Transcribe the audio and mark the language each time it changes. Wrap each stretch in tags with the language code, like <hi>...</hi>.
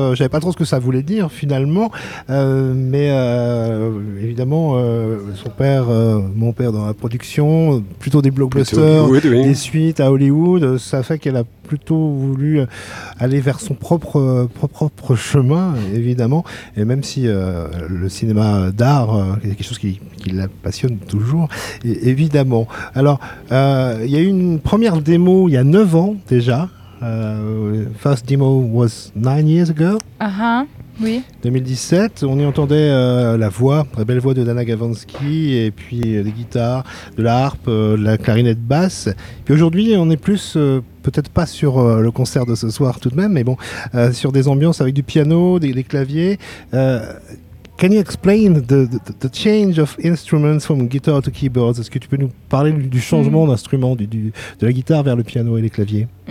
<fr>J'avais pas trop ce que ça voulait dire finalement, mais évidemment, son père, mon père dans la production, plutôt des blockbusters, des suites à Hollywood, ça fait qu'elle a plutôt voulu aller vers son propre chemin, évidemment. Et même si le cinéma d'art est quelque chose qui la passionne toujours, évidemment. Alors, il y a eu une première démo il y a 9 ans déjà.</fr> <en>First demo was 9 years ago.</en> <fr>Oui. 2017, on y entendait la voix, très belle voix de Dana Gavansky, et puis des guitares, de la harpe, de la clarinette basse. Puis aujourd'hui, on est plus, peut-être pas sur le concert de ce soir tout de même, mais bon, sur des ambiances avec du piano, des claviers.</fr> <en>Can you explain the change of instruments from guitar to keyboards?</en> <fr>Est-ce que tu peux nous parler du changement d'instrument, de la guitare vers le piano et les claviers?</fr>